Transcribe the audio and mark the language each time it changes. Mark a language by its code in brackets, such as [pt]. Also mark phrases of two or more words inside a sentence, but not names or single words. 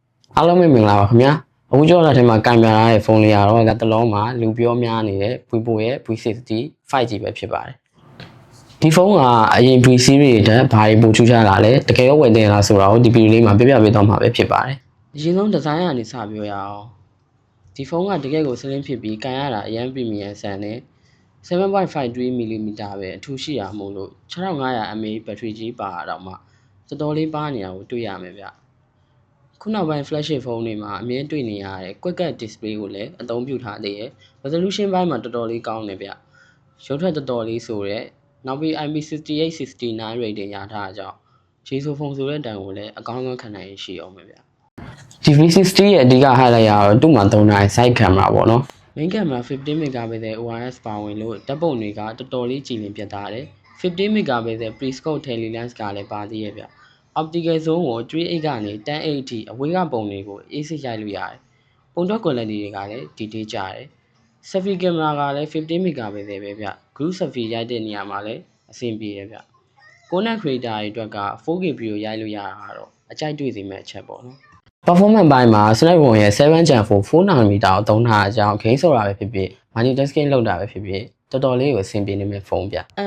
[my] အားလုံးပဲမင်္ဂလာပါခင်ဗျာအခုကျွန်တော်လက်ထဲမှာကင်မရာရဲ့ဖုန်းလေးကတော့တစ်လုံးမှာလူပြောများနေတဲ့ Vivo ရဲ့ V60 5G ပဲဖြစ်ပါတယ်ဒီဖုန်းကအရင် V series တွေတက်ဘာတွေပိုထူးခြားလာလဲတကယ်ရောဝယ်တင်လားဆိုတာကိုဒီဗီဒီယိုလေးမှာပြပြပေးသွားမှာပဲဖြစ်ပါတယ်အရင်ဆုံးဒီဇိုင်းကနေစပြောရအောင်ဒီဖုန်းကတကယ်ကိုစလင်းဖြစ်ပြီးကန်ရတာအရန်ပရီမီယံဆန်နဲ့ 7.53mm ပဲအထူးရှိရမို့လို့ 6500mAh ဘက်ထရီကြီးပါတော့မှတော်တော်လေးပါနေတာကိုတွေ့ရမယ်ဗျခုနောက်ပိုင်း flagship ဖုန်းတွေမှာအမြဲတွေ့နေရတဲ့ [en] quick cut display [my] ကိုလည်းအသုံးပြုထားသေးတယ် resolution ဘိုင်းမှာတော်တော်လေးကောင်းတယ်ဗျရုပ်ထွက်တော်တော်လေးဆိုတဲ့နောက်ပြီး IP68-69 rating ရထားတာကြောင့်ခြေဆိုဖုန်းဆိုတဲ့တန်ကိုလည်းအကောင်းဆုံးခံနိုင်ရရှိအောင်ပဲဗျဒီ V60 ရဲ့အဓိက highlight ကတော့သူ့မှာသုံးထားတဲ့ [en] side camera [my] ပေါ့နော် [en] main camera 15 megapixel OIS [my] ပါဝင်လို့ဓာတ်ပုံတွေကတော်တော်လေးကြည်လင်ပြတ်သားတယ် [en] 15 megapixel pre-scope tele lens [my] ကလည်းပါသေးရဲ့ဗျ [en] optical zoom [my] ကို3.8ကနေ 10.8 အထိအဝေးကပုံတွေကိုအေးစိရိုက်လို့ရတယ်။ပုံထွက် quality တွေကလည်းဒီတေးကြတယ်။ [en] selfie camera [my] ကလည်း15 megapixel ပဲဗျ။ [en] group selfie [my] ရိုက်တဲ့နေရာမှာလည်းအဆင်ပြေတယ်ဗျ။ [en] content creator [my] တွေအတွက်က 4K video ရိုက်လို့ရတာကတော့အကြိုက်တွေ့စေမယ့်အချက်ပေါ့နော်။ performance ဘိုင်းမှာ Snapdragon ရဲ့ 7 Gen 4 4nm ကိုသုံးထားတဲ့အကြောင်း game ဆိုတာပဲဖြစ်ဖြစ် multitasking လုပ်တာပဲဖြစ်ဖြစ်တော်တော်လေးကိုအဆင်ပြေနေမယ့်ဖုန်းဗျ။